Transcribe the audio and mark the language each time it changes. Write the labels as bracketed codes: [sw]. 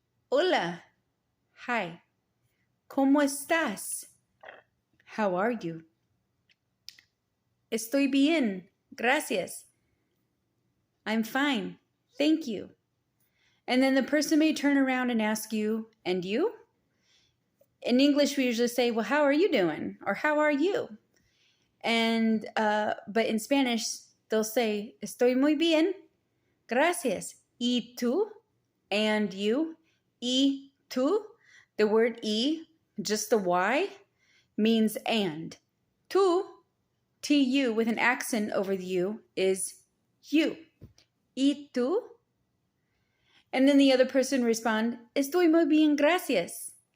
[es] Hola, [en] hi. [es] ¿Cómo estás? [en] How are you? [es] Estoy bien, gracias. [en] I'm fine, thank you. And then the person may turn around and ask you, and you? In English, we usually say, well, how are you doing? Or how are you? And, but in Spanish, they'll say, [es] estoy muy bien, gracias. ¿Y tú? [en] And you? [es] ¿Y tú? [en] The word y, just the Y, means and. Tú, T-U with an accent over the U, is you. [es] ¿Y tú? [en] And then the other person respond, [es] estoy muy bien, gracias.